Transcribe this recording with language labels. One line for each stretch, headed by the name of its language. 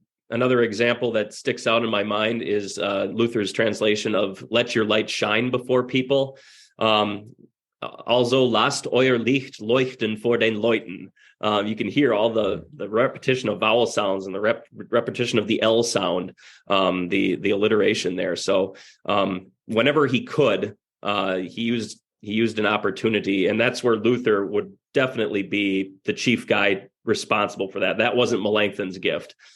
English: Another example that sticks out in my mind is Luther's translation of "Let your light shine before people."
German: Also, lasst euer Licht leuchten vor den Leuten.
English: You can hear all the repetition of vowel sounds and the repetition of the L sound, the alliteration there. So whenever he could, he used an opportunity, and that's where Luther would definitely be the chief guy responsible for that. That wasn't Melanchthon's gift.